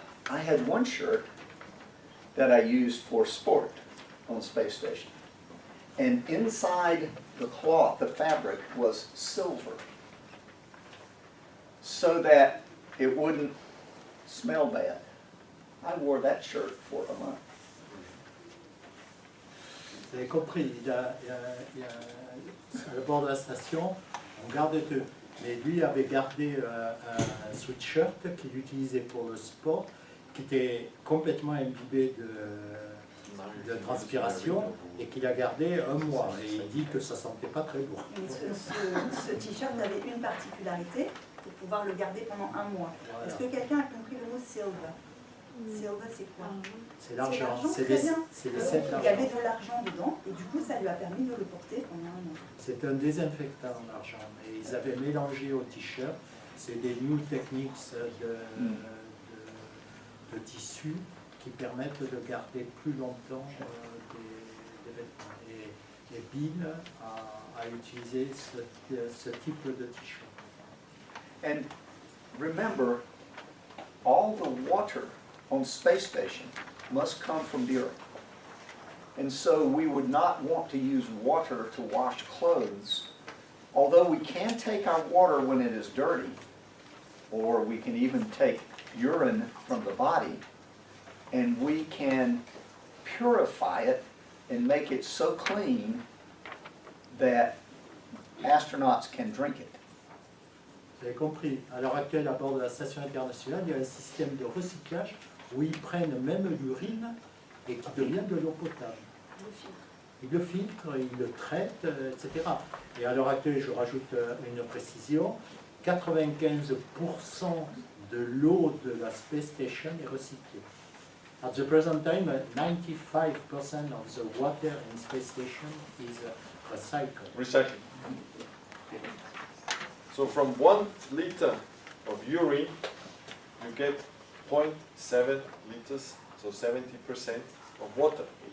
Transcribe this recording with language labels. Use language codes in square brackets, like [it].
[en] I had one shirt that I used for sport on the space station, and inside the cloth, the fabric, was silver. so that it wouldn't smell bad. I wore that shirt for a month. [fr] Vous avez compris, à bord de la station, on garde tout. Mais lui avait gardé un sweatshirt qu'il utilisait pour le sport, qui était complètement imbibé de transpiration et qu'il a gardé un mois. Et il dit que ça sentait pas très lourd. Mais ce t-shirt avait une particularité, pour pouvoir le garder pendant un mois. Voilà. Est-ce que quelqu'un a compris le mot silver? Silver, c'est quoi? C'est l'argent, très c'est bien. le sel Il y d'argent. avait de l'argent dedans, et du coup, ça lui a permis de le porter pendant un mois. C'est un désinfectant l'argent. Et ils avaient mélangé au t-shirt, c'est des [en] new techniques [fr] de tissu qui permettent de garder plus longtemps des vêtements. Et Bill a utilisé ce type de t-shirt. [en] And remember, all the water on space station must come from the Earth. And so we would not want to use water to wash clothes, although we can take our water when it is dirty, or we can even take urine from the body, and we can purify it and make it so clean that astronauts can drink it. [fr] Vous avez compris, à l'heure actuelle, à bord de la station internationale, il y a un système de recyclage où ils prennent même l'urine et qui devient de l'eau potable. Ils le filtrent, ils le traitent, etc. Et à l'heure actuelle, je rajoute une précision, 95% de l'eau de la Space Station est recyclée. [en] At the present time, 95% of the water in Space Station is recycled. Recycling. So from 1 liter of urine, you get 0.7 liters, so 70% of water.